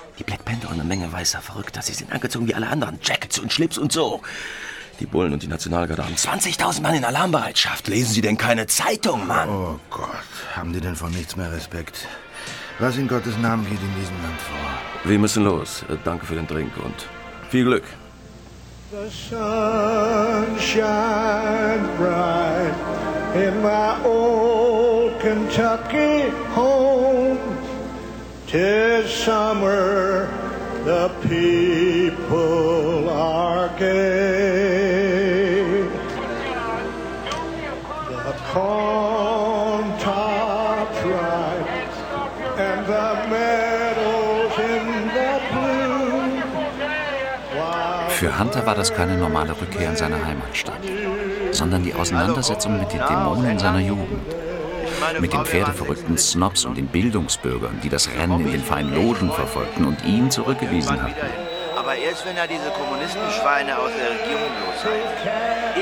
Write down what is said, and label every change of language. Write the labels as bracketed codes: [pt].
[de] Die Black Panther und eine Menge weißer Verrückter. Sie sind angezogen wie alle anderen. Jackets und Schlips und so. Die Bullen und die Nationalgarde haben 20.000 Mann in Alarmbereitschaft. Lesen Sie denn keine Zeitung, Mann? Oh Gott, haben die denn von nichts mehr Respekt? Was in Gottes Namen geht in diesem Land vor? Wir müssen los. Danke für den Drink und viel Glück. [en] The sun shines bright in my old Kentucky home. 'Tis summer, the people are gay. The corn tops ripe and the meadows in the bloom. [de] Für Hunter war das keine normale Rückkehr in seine Heimatstadt, sondern die Auseinandersetzung mit den Dämonen seiner Jugend. Mit den pferdeverrückten Snobs und den Bildungsbürgern, die das Rennen in den feinen Logen verfolgten und ihn zurückgewiesen hatten. Aber erst wenn er diese Kommunistenschweine aus der Regierung los hat.